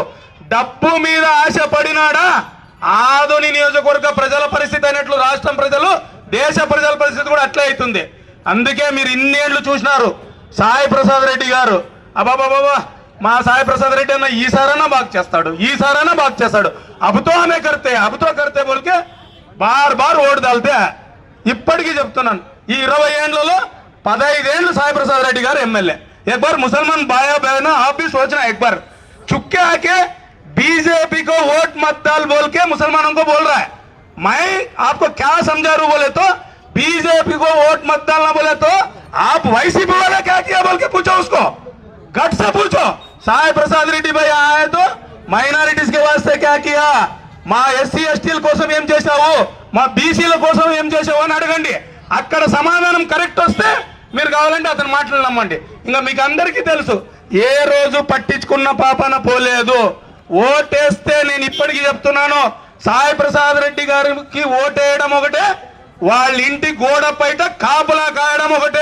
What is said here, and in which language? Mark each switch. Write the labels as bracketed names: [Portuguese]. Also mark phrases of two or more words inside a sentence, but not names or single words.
[Telugu] డబ్బు మీద ఆశపడినాడా ఆదోని నియోజకవర్గ ప్రజల పరిస్థితి అయినట్లు రాష్ట్రం ప్రజలు దేశ ప్రజల పరిస్థితి కూడా అట్లే అవుతుంది. అందుకే మీరు ఇన్నేళ్లు చూసినారు సాయి ప్రసాద్ రెడ్డి గారు, అబాబాబా మా సాయి ప్రసాద్ రెడ్డి అన్న ఈసారైనా బాగా చేస్తాడు, ఈసారైనా బాగా చేస్తాడు, [Hindi] अब तो हमें करते बोलके बार बार वोट डालते. [Telugu] ఇప్పటికీ చెప్తున్నాను, ఈ 20 ఏళ్లలో 15 ఏళ్ళు సాయి ప్రసాద్ రెడ్డి గారు ఎమ్మెల్యే. [Hindi] एक बार मुसलमान भाई बहना आप भी सोचना, एक बार चुपके आके बीजेपी को वोट मत डाल बोल के मुसलमानों को बोल रहा है. मैं आपको क्या समझा रू बोले तो बीजेपी को वोट मत डालना बोले तो आप वाईसीपी वाले क्या किया बोल के पूछो, उसको गट से पूछो. साई प्रसाद रेड्डी भाई आए तो మైనారిటీస్ के वास्ते क्या किया, [Telugu] మా ఎస్సీ ఎస్టీల కోసం ఏం చేశావు, మా బీసీల కోసం ఏం చేశావు అని అడగండి. అక్కడ సమాధానం కరెక్ట్ వస్తే మీరు కావాలంటే అతను మాటలు నమ్మండి. ఇంకా మీకు అందరికీ తెలుసు ఏ రోజు పట్టించుకున్న పాపన పోలేదు. ఓటేస్తే నేను ఇప్పటికీ చెప్తున్నాను, సాయి ప్రసాద్ రెడ్డి గారికి ఓటేయడం ఒకటే, వాళ్ళ ఇంటి గోడ పైట కాపులా కాయడం ఒకటే.